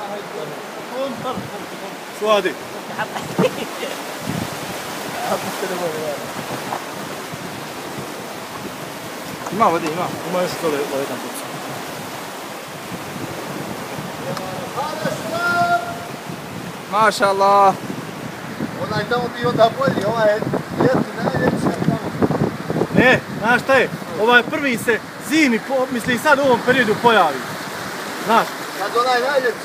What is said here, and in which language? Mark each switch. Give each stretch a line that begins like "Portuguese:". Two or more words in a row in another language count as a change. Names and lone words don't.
Arabic: شو هذه؟ حط التليفون ما بدي ما يشتغل ولا ينبض. ما شاء الله.
Bosnian: Onaj tamo bi onda bolji, ovaj je ljetni najljepši, a tamo... Ne, znaš šta je? Ovaj prvi se zimi, mislim sad u ovom periodu pojavi. Znaš? Kad onaj najljepši.